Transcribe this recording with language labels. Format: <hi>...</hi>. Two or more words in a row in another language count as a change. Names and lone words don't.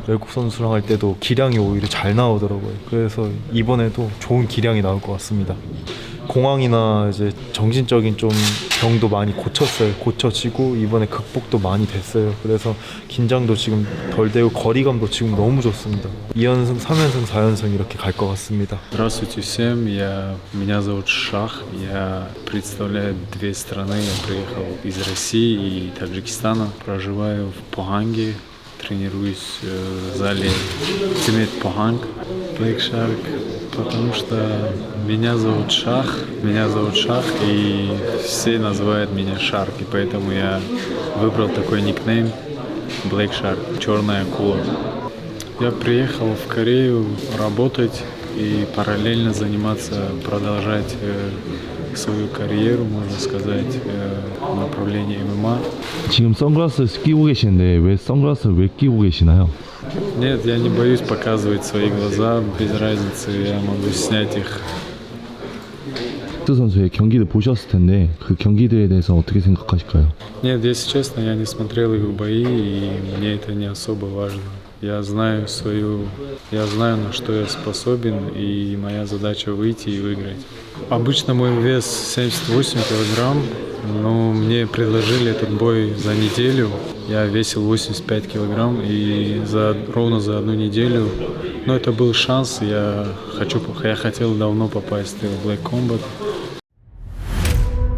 <ko>외국 선수랑 할 때도 기량이 오히려 잘 나오더라고요. 그래서 이번에도 좋은 기량이 나올 것 같습니다. 공황이나 이제 정신적인 좀 병도 많이 고쳐지고 이번에 극복도 많이 됐어요. 그래서 긴장도 지금 덜 되고 거리감도 지금 너무 좋습니다. 2연승, 3연승, 4연승 이렇게 갈 것 같습니다.</ko> <ru>Здравствуйте всем, меня зовут Шах, я представляю две страны, я приехал из России и Таджикистана, проживаю в Поханге, тренируюсь в зале Тимет Поханг, Black Shark. Потому что меня зовут Шах, и все называют меня Шарк, и поэтому я выбрал такой никнейм Black Shark, черная акула. Я приехал в Корею работать и параллельно продолжать свою карьеру, можно сказать, в направлении ММА.</ru> <ko>지금 선글라스를 끼고 계시는데 왜 선글라스를 왜 끼고 계시나요?</ko> <ru>Нет, я не боюсь показывать свои глаза, без разницы, я могу снять их.</ru> <ko>트 선수의 경기를 보셨을 텐데 그 경기들에 대해서 어떻게 생각하실까요?</ko> <ru>Нет, если честно, я не смотрел их бои, и мне это не особо важно. Я знаю, на что я способен, и моя задача выйти и выиграть. Обычно мой вес 78 килограмм, но мне предложили этот бой за неделю. Я весил 85 килограмм, и ровно за одну неделю, но это был шанс, я хотел давно попасть в Black Combat.</ru>